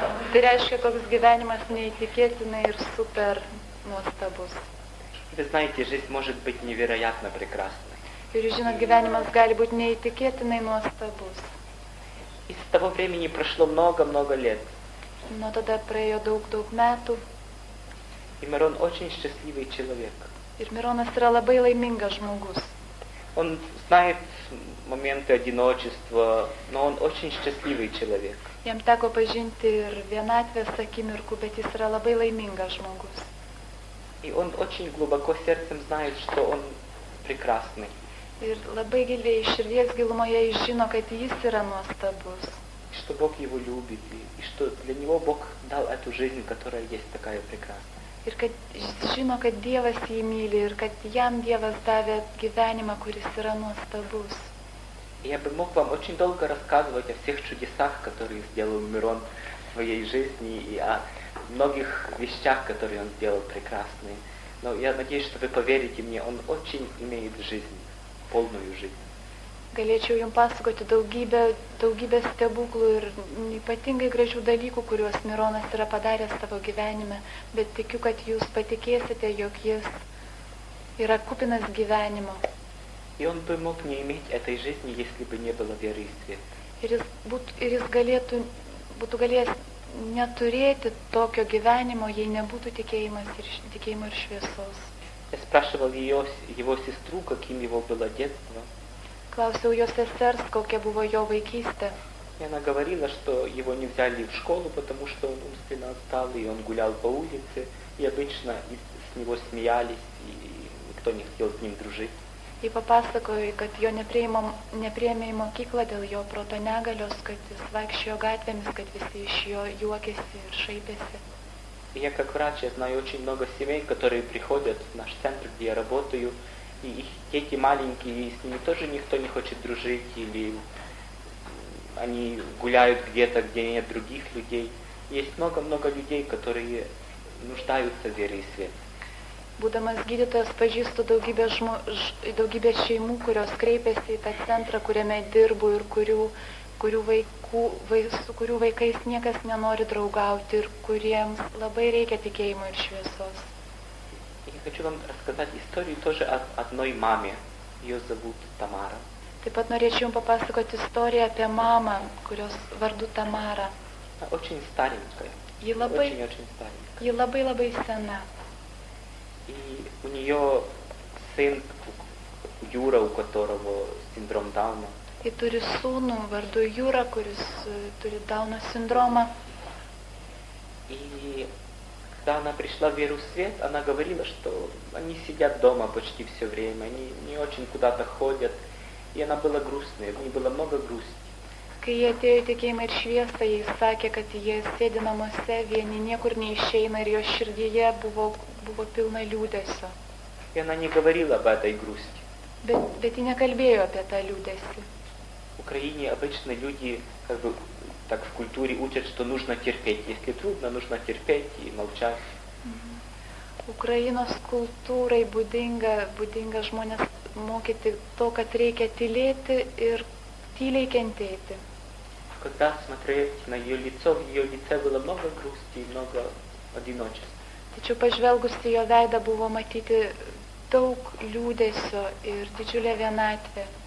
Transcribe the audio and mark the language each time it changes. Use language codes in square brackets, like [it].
[lt] Tai reiškia, koks gyvenimas neįtikėtinai ir super nuostabus. [ru] Вы знаете, жизнь может быть невероятно прекрасной. [lt] Ir jūs žinot, gyvenimas gali būti neįtikėtinai nuostabus. [ru] И с того времени прошло много-много лет. [lt] Nuo tada praėjo daug metų. [ru] И Мирон очень счастливый человек. [lt] Ir Mironas yra labai laimingas žmogus. [ru] Он знает моменты одиночества, но он очень счастливый человек. [lt] Jam teko pažinti ir vienatvės akimirkų, bet jis yra labai laimingas žmogus. [ru] И он очень глубоко сердцем знает, что он прекрасный. [lt] Ir labai giliai širdies gilumoje jis žino, kad jis yra nuostabus. [ru] Что Бог его любит, и что для него Бог дал эту жизнь, которая есть такая прекрасная. [lt] Ir kad jis žino, kad Dievas jį myli ir kad jam Dievas davė gyvenimą, kuris yra nuostabus. [ru] Я бы мог вам очень долго рассказывать о всех чудесах, которые сделал Мирон в своей жизни, и о многих вещах, которые он сделал прекрасные. Но я надеюсь, что вы поверите мне, он очень имеет жизнь, полную жизнь. [lt] Galėčiau jums pasakoti daugybę stebuklų ir ypatingai gražių dalykų, kuriuos Mironas yra padaręs savo gyvenime, bet tikiu, kad jūs patikėsite, jog jis yra kupinas gyvenimo. [ru] И он бы мог не иметь этой жизни, если бы не было веры и света. [lt] Ir jis būtų galėjęs neturėti tokio gyvenimo, jei nebūtų tikėjimo ir šviesos. [ru] Я спрашивал его сестру, каким его было детство. [lt] Klausiau jo sesers, kokia buvo jo vaikystė. [ru] И она говорила, что его не взяли в школу, потому что он умственно отсталый, и он гулял по улице, и обычно с него смеялись, и никто не хотел с ним дружить. [lt] Ji papasakojo, kad jo nepriėmė į mokyklą dėl jo proto negalios, kad jis vaikščiojo gatvėmis, kad visi iš jo juokėsi ir šaipėsi. [ru] И я как врач, я знаю очень много семей, которые приходят в наш центр, где я работаю, и их дети маленькие, и с ними тоже никто не хочет дружить, или они гуляют где-то, где нет других людей. Есть много-много людей, которые нуждаются в вере и свете. [lt] Būdamas gydytojas pažįstu daugybę šeimų, kurios kreipiasi į tą centrą, kuriame dirbu ir su kurių vaikais niekas nenori draugauti ir kuriems labai reikia tikėjimo ir šviesos. [ru] Я хочу вам рассказать историю тоже о одной маме. Ее зовут Тамара. [lt] Taip pat norėčiau jums papasakoti istoriją apie mamą, kurios vardu Tamara. [ru] Она очень старенькая. Очень старенькая. [lt] Ji labai sena. [ru] И у нее сын Юра, у которого синдром Дауна. [lt] Ji turi sūnų vardu Jūra, kuris turi Dauno sindromą. [ru] И когда она пришла в Веру Свет, она говорила, что они сидят дома почти все время, они не очень куда-то ходят. И она была грустная, в ней было много грусти. [lt] Kai jie atėjo į tikėjimą ir šviesą, jis sakė, kad jie sėdi namuose, vieni niekur neišeina ir jo širdyje buvo pilna liūdesio. [ru] И она не говорила об этой грусти. [lt] Bet ji nekalbėjo apie tą liūdesį. [ru] В Украине обычно люди так в культуре учат, что нужно терпеть. Если трудно, нужно терпеть и молчать. [lt] Ukrainos kultūrai būdinga žmonės mokyti to, kad reikia tylėti ir tyliai kentėti. [ru] Когда смотреть на ее лицо, в ее лице было много грусти, много одиночества. [lt] Tačiau pažvelgus į jo veidą buvo matyti daug liūdesio ir didžiulė vienatvė.